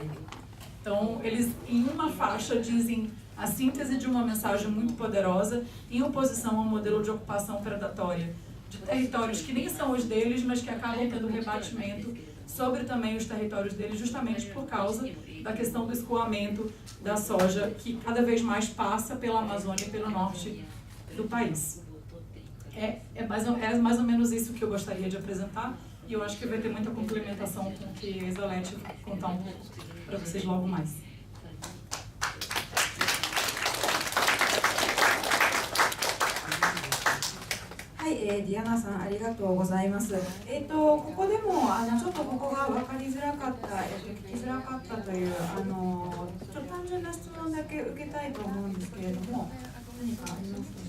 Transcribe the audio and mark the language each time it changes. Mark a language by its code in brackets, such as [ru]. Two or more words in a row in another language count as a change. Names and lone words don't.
[pt] Então, eles, em uma faixa, dizem a síntese de uma mensagem muito poderosa em oposição ao modelo de ocupação predatória de territórios que nem são os deles, mas que acabam tendo rebatimento sobre também os territórios deles, justamente por causa da questão do escoamento da soja, que cada vez mais passa pela Amazônia e pelo norte do país. É mais ou menos isso que eu gostaria de apresentar, e eu acho que vai ter muita complementação com o que a Isolete vai contar um pouco para vocês logo mais. [ja] はい、ディアナさんありがとうございます。ここでもちょっとここが分かりづらかった、聞きづらかったというちょっと単純な質問だけ受けたいと思うんですけれども、何かありますか？